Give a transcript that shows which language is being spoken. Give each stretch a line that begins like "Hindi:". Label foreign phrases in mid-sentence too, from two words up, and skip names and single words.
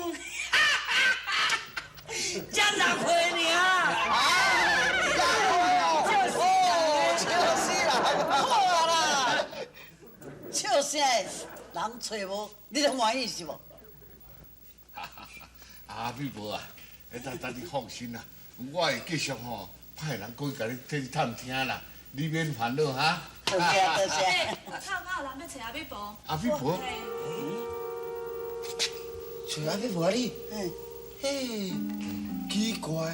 Min Nan Chinese: 才6岁尔。笑死！人找无，你就满意是无？阿美婆啊，等你放心啦，我会继续吼派人过去甲你去探听啦，你免烦恼哈。多谢多谢。靠人要找阿美婆。阿美婆，找阿美婆啊你？嘿，奇怪。